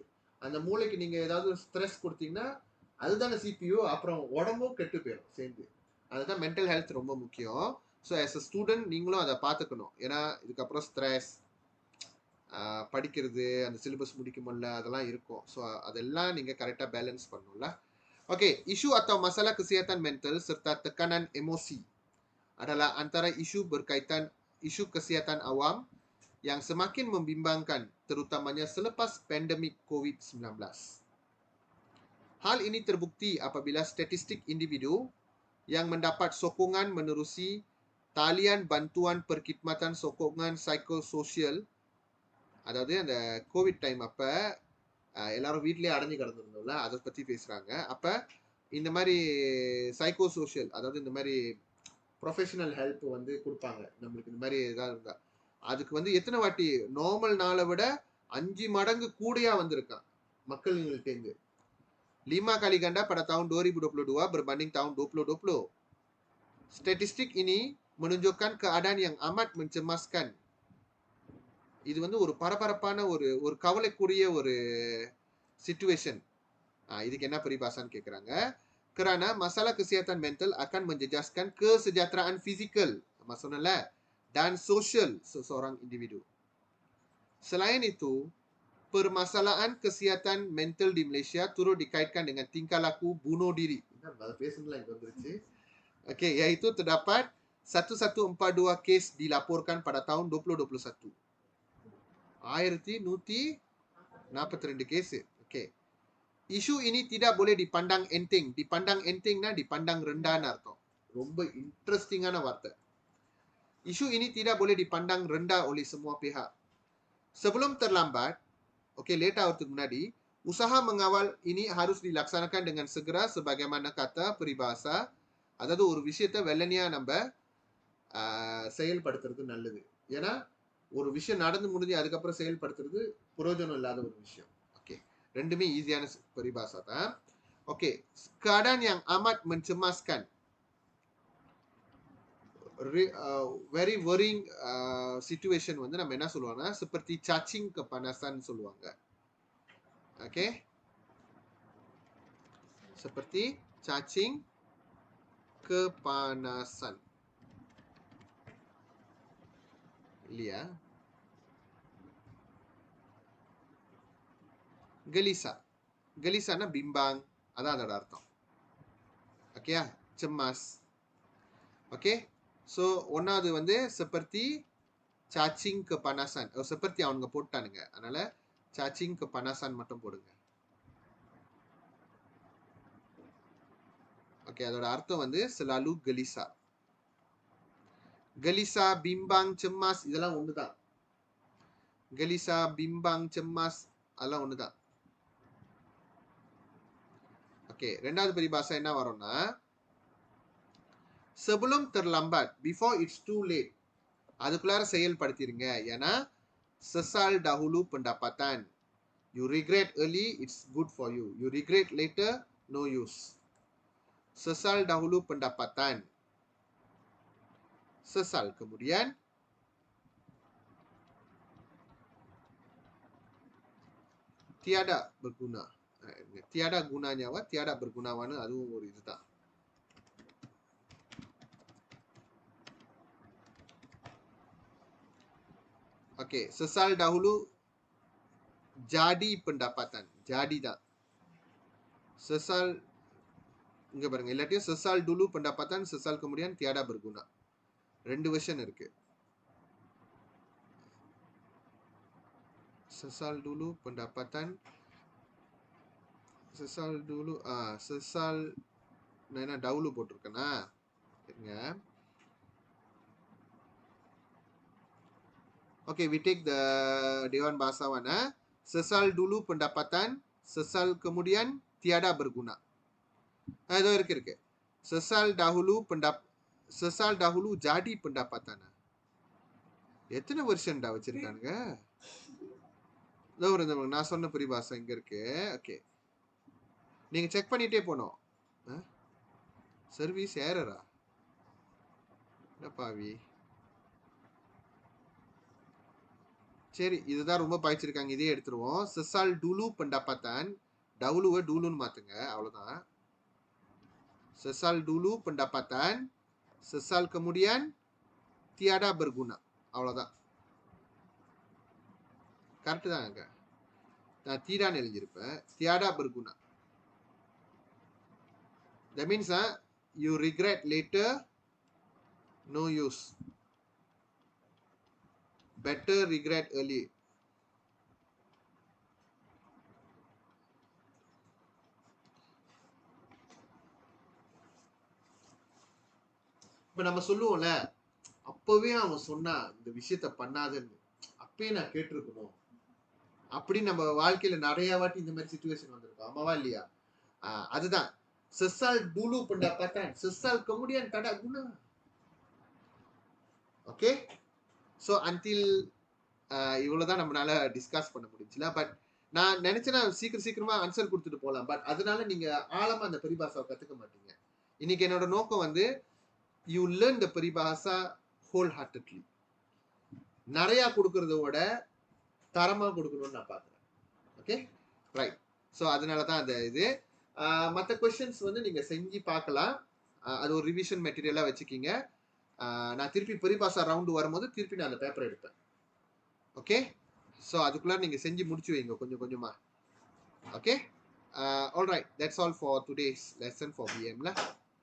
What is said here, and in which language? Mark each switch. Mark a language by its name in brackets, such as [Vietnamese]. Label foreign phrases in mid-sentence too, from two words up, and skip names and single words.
[Tamil] அந்த மூளைக்கு நீங்கள் ஏதாவது ஸ்ட்ரெஸ் கொடுத்தீங்கன்னா அதுதானே சிபியூ, அப்புறம் உடம்பும் கெட்டு போயிடும் சேர்ந்து. அதுதான் [English] mental health [Tamil] ரொம்ப முக்கியம். [English] so as a student [Tamil] நீங்களும் அதை பார்த்துக்கணும். ஏன்னா இதுக்கப்புறம் ஸ்ட்ரெஸ், படிக்கிறது, அந்த சிலபஸ் முடிக்க முடியல, அதெல்லாம் இருக்கும். ஸோ அதெல்லாம் நீங்கள் கரெக்டாக பேலன்ஸ் பண்ணணும்ல. [Malay] Oke, isu atau masalah kesehatan mental serta tekanan emosi adalah antara isu berkaitan isu kesehatan awam yang semakin membimbangkan, terutamanya selepas pandemik COVID-19. Hal ini terbukti apabila statistik individu yang mendapat sokongan menerusi talian bantuan perkhidmatan sokongan psikososial, [Tamil] அதாவது அந்த கோவிட் டைம் அப்போ எல்லாரும் வீட்லேயே அடைஞ்சு கிடந்திருந்தோம்ல, அதை பற்றி பேசுகிறாங்க. அப்போ இந்த மாதிரி சைக்கோ சோஷியல், அதாவது இந்த மாதிரி [English] professional help [Tamil] வந்து கொடுப்பாங்க நம்மளுக்கு. இந்த மாதிரி இதாக இருந்தால் அதுக்கு வந்து எத்தனை வாட்டி நார்மல் நாளை விட 5 மடங்கு கூடையா வந்திருக்கான் மக்கள்கிட்டேருந்து. [Malay] 5 kali ganda pada tahun 2022 berbanding tahun 2020. Statistik ini menunjukkan keadaan yang amat mencemaskan. [Tamil] இது வந்து ஒரு பரபரப்பான ஒரு கவலைக்குரிய ஒரு சிச்சுவேஷன். இதுக்கு என்ன பரிபாஷான்னு கேட்குறாங்க. [Malay] Kerana masalah kesihatan mental akan menjejaskan kesejahteraan fizikal, maksudnya, dan sosial seseorang individu. Selain itu, permasalahan kesihatan mental di Malaysia turut dikaitkan dengan tingkah laku bunuh diri. Okey, iaitu terdapat 1142 kes dilaporkan pada tahun 2021. 1142 kes. Okey. Isu ini tidak boleh dipandang enteng. Dipandang entengna dipandang rendah artham. [Tamil] Romba interestingana வார்த்தை. [Malay] Isu ini tidak boleh dipandang rendah oleh semua pihak. Sebelum terlambat, okey, [Tamil] late ஆகிறதுக்கு முன்னாடி, [Malay] usaha mengawal ini harus dilaksanakan dengan segera sebagaimana kata peribahasa. [Tamil] அதாவது ஒரு விஷயத்தை வெள்ளனியா நம்ம செயல்படுத்துறது நல்லது. ஏன்னா ஒரு விஷயம் நடந்து முடிஞ்சு அதுக்கப்புறம் செயல்படுத்துறது பிரயோஜனம் இல்லாத ஒரு விஷயம். ஓகே, ரெண்டுமே ஈஸியான பரிபாஷா தான். ஓகே, [Malay] keadaan yang amat mencemaskan, [English] very worrying situation [Tamil] வந்து நம்ம என்ன சொல்லுவாங்கன்னா [Malay] seperti cacing kepanasan [Tamil] சொல்லுவாங்க. ஓகே, [Malay] seperti cacing kepanasan. [Tamil] இல்லையா? கெலிசா, கெலிசானா பிம்பாங், அதான் அதோட அர்த்தம். ஓகேயா, செம்மாஸ். ஓகே, ஸோ ஒன்றாவது வந்து [Malay] seperti cacing kepanasan. [Tamil] Seperti அவனுங்க போட்டானுங்க. அதனால [Malay] cacing kepanasan [Tamil] மட்டும் போடுங்க. ஓகே, அதோட அர்த்தம் வந்து [Malay] selalu gelisah. gelisah, bimbang, cemas [Tamil] இதெல்லாம் ஒண்ணுதான். [Malay] gelisah, bimbang, cemas [Tamil] அதெல்லாம் ஒண்ணுதான். ஓகே, ரெண்டாவது பரிபாஷா என்ன வரும்னா [Malay] sebelum terlambat, [English] before it's too late. [Tamil] அதுக்குள்ளார செயல்படுத்திருங்க. ஏன்னா [Malay] sesal dahulu pendapatan. [English] You regret early, it's good for you. You regret later, no use. [Malay] Sesal dahulu pendapatan. Sesal kemudian tiada berguna. Tiada gunanya apa? Tiada bergunawana [Tamil] அதுவும் ஒரு இதுதான். [Malay] Okey, sesal dahulu jadi pendapatan. Jadi தான். Sesal [Tamil] இங்க பாருங்க, இல்லாட்டியும் [Malay] sesal dulu pendapatan, sesal kemudian tiada berguna. [Tamil] ரெண்டு வெர்ஷன் இருக்கு. [Malay] Sesal dulu pendapatan, sesal dulu sesal [Tamil] நான் என்ன [Malay] dahulu போட்டிருக்கேனா? [Tamil] இருங்க. [English] Okay, we take the Dewan Bahasawan. [Malay] Sesal dulu pendapatan, sesal kemudian tiada berguna. [Tamil] Itu இருக்கு. [Malay] Sesal dahulu jadi pendapatan. [Tamil] எத்தனை வெர்ஷன்டா வச்சிருக்கானுங்க? நான் சொன்ன பரிபாஷா இங்க இருக்கு. ஓகே, நீங்க செக் பண்ணிட்டே போனோம். [English] service errorஆ? [Tamil] என்ன பாவி. சரி, இதுதான் ரொம்ப பாய்ச்சிருக்காங்க. இதே எடுத்துருவோம். [Malay] sesal dulu pendapatan, dahuluவை duluன்னு [Tamil] மாத்துங்க. அவ்வளவுதான். [Malay] sesal dulu pendapatan, sesal kemudian tiada berguna. [Tamil] அவ்வளவுதான். கரெக்ட் தாங்க. நான் தீடான்னு எழுதியிருப்பேன். [Malay] tiada berguna. [English] That means you regret later, no use. Better regret early. [Tamil] இப்ப நம்ம சொல்லுவோம்ல, அப்பவே அவன் சொன்னா இந்த விஷயத்த பண்ணாதன்னு, அப்பயே நான் கேட்டிருக்கணும் அப்படி நம்ம வாழ்க்கையில நிறைய வாட்டி இந்த மாதிரி சிச்சுவேஷன் வந்திருக்கோம். ஆமாவா இல்லையா? [Malay] அதுதான் sesal dulu pendapatan, sesal kemudian tiada guna. [Tamil] ஓகே, [English] so until [Tamil] இவ்வளவுதான் நம்மளால டிஸ்கஸ் பண்ண முடிஞ்சுல. பட் நான் நினைச்சேன்னா சீக்கிரமா ஆன்சர் கொடுத்துட்டு போகலாம். பட் அதனால நீங்க ஆழமா அந்த பரிபாஷாவை கத்துக்க மாட்டீங்க. இன்னைக்கு என்னோட நோக்கம் வந்து [English] you learn the [Tamil] பரிபாஷா [English] whole heartedly. [Tamil] நிறைய கொடுக்கறத விட தரமா கொடுக்கணும்னு நான் பாக்குறேன். [English] okay, right. [Tamil] ஸோ அதனால தான் அந்த இது. மற்ற கொஸ்டின்ஸ் வந்து நீங்க செஞ்சு பார்க்கலாம். அது ஒரு ரிவிஷன் மெட்டீரியலா வச்சுக்கிங்க. நான் திருப்பி பரிபாஷா ரவுண்டு வரும்போது திருப்பி நான் அந்த பேப்பர் எடுப்பேன். ஓகே, ஸோ அதுக்குள்ள நீங்க செஞ்சு முடிச்சு வைங்க கொஞ்சம் கொஞ்சமா. ஓகே, [English] All right, that's all for today's lesson for BMல.